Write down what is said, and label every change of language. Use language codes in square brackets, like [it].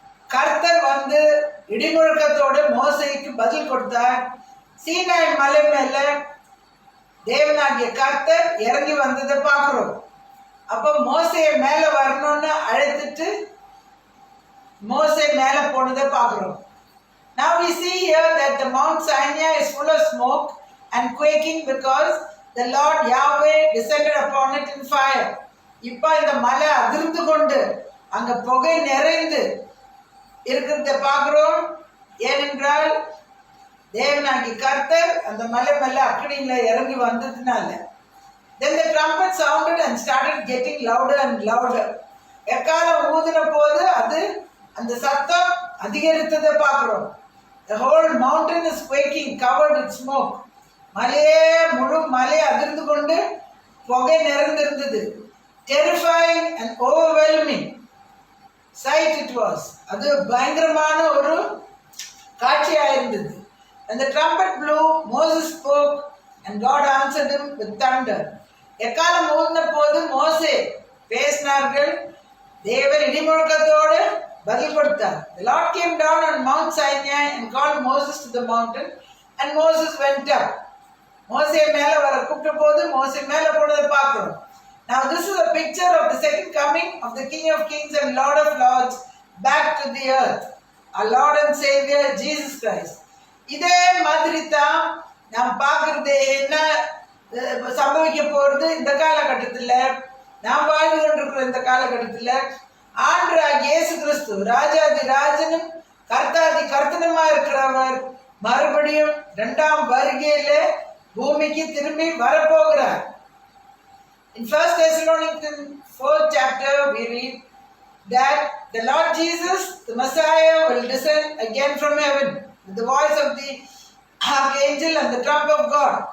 [ta] கர்த்தர் வந்து இடிமுழக்கத்தோடு மோசேக்கு பதில் கொடுத்தார். சீனாய் மலை மேல தேவனாகிய கர்த்தர் இறங்கி வந்ததை பார்க்கிறோம். அப்ப மோசைய மேல வரணும்னு அழைத்துட்டு மோசே மேல போனதை பார்க்கிறோம். [en] Now we see here that the Mount Sinai is full of smoke and quaking because the Lord Yahweh descended upon it in fire. [ta] இப்ப இந்த மலை அதிர்ந்து கொண்டு அங்க புகை நிறைந்து இருக்கிறத பார்க்கிறோம். ஏனென்றால் தேவனாகி கர்த்தர் அந்த மலை மேல அக்கினியில இறங்கி வந்ததுனால. [en] Then the trumpet sounded and started getting louder and louder. [ta] எக்காலம் ஊதின போது அது அந்த சத்தம் அதிகரித்ததை பார்க்கிறோம். [en] The whole mountain is quaking, covered with smoke. [ta] முழு மலை அதிர்ந்து கொண்டு புகை நிறைந்திருந்தது. [en] Terrifying and overwhelming sight it was. [ta] அது பயங்கரமான ஒரு காட்சியாயிருந்தது. [en] And the trumpet blew, Moses spoke, and God answered him with thunder. [ta] எக்காலம் ஊதின போது மோசே பேசினார்கள், தேவன் இடிமுழக்கத்தோடு பதில் கொடுத்தார். [en] The Lord came down on Mount Sinai and called Moses to the mountain, and Moses went up. [ta] மோசே மேல வர கூப்பிட்ட போது மோசே மேல போனதை பார்க்கிறோம். [en] Now this is a picture of the second coming of the King of Kings and Lord of Lords back to the earth, our Lord and Savior Jesus Christ. [ta] இதே மாதிரி தான் நாம் பார்க்கறது. என்ன சம்பவிக்க போறது இந்த காலகட்டத்தில், நாம் வாழ்ந்து கொண்டிருக்கிற இந்த காலகட்டத்தில் ஆண்டவராகிய இயேசு கிறிஸ்து ராஜாதி ராஜனும் கர்த்தாதி கர்த்தனுமா இருக்கிறவர் மறுபடியும் இரண்டாம் வருகையில பூமிக்கு திரும்பி வரப்போகிறார். [en] In 1 Thessalonians 4th chapter we read that the Lord Jesus, the Messiah, will descend again from heaven with the voice of the archangel and the trump of God.